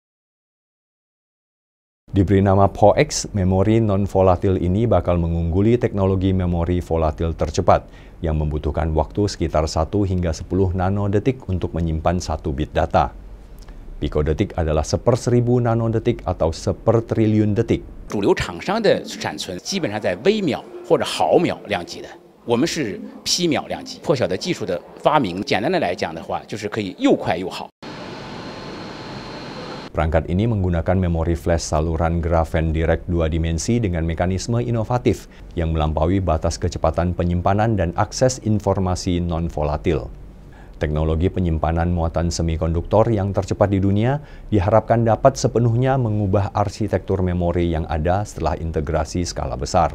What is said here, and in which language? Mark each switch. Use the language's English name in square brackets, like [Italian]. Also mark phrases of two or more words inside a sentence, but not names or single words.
[Indonesian] Diberi nama POX, memori non-volatil ini bakal mengungguli teknologi memori volatil tercepat yang membutuhkan waktu sekitar 1 hingga 10 nanodetik untuk menyimpan 1 bit data. Pikodetik adalah 1/1000 nanodetik atau 1/triliun detik. [Chinese] 主流厂商的闪存基本上在微秒或者毫秒量级的，我们是批秒量级。破晓的技术的发明，简单的来讲的话，就是可以又快又好。 [Indonesian] Perangkat ini menggunakan memori flash saluran grafen direct 2 dimensi dengan mekanisme inovatif yang melampaui batas kecepatan penyimpanan dan akses informasi non-volatil. Teknologi penyimpanan muatan semikonduktor yang tercepat di dunia diharapkan dapat sepenuhnya mengubah arsitektur memori yang ada setelah integrasi skala besar.